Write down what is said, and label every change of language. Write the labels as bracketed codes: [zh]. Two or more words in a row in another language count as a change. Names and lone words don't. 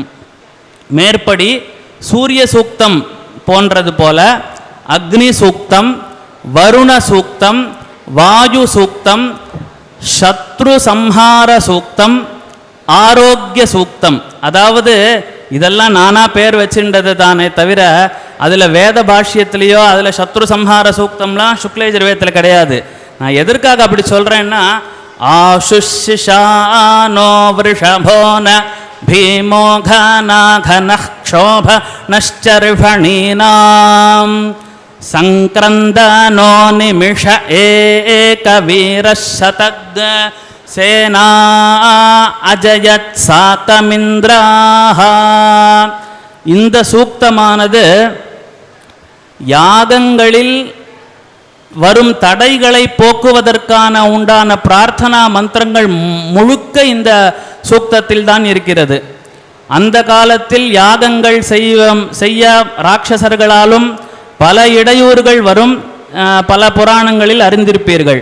[ta] மேற்படி சூரிய சூக்தம் போன்றது போல அக்னி சூக்தம், வருண சூக்தம், வாயு சூக்தம், சத்ரு சம்ஹார சூக்தம், ஆரோக்கிய சூக்தம், அதாவது இதெல்லாம் நானா பேர் வச்சுன்றது தானே தவிர அதில் வேத பாஷ்யத்திலேயோ அதில் சத்ரு சம்ஹார சூக்தம்லாம் சுக்லயஜுர்வேதத்தில் கிடையாது. நான் எதற்காக அப்படி சொல்கிறேன்னா, [sa] ஆஷுஷிஷானோ விருஷபோன भीमोघनाघनक्षोभ नश्चर्षणीनां संक्रन्दनो निमिष एकवीरशतग सेना अजयत् सातमिन्द्राः. [ta] இந்த சூக்தமானது யாகங்களில் வரும் தடைகளை போக்குவதற்கான உண்டான பிரார்த்தனா மந்திரங்கள் முழுக்க இந்த சூக்தத்தில் தான் இருக்கிறது. அந்த காலத்தில் யாகங்கள் செய்ய ராட்சசர்களாலும் பல இடையூறுகள் வரும், பல புராணங்களில் அறிந்திருப்பீர்கள்.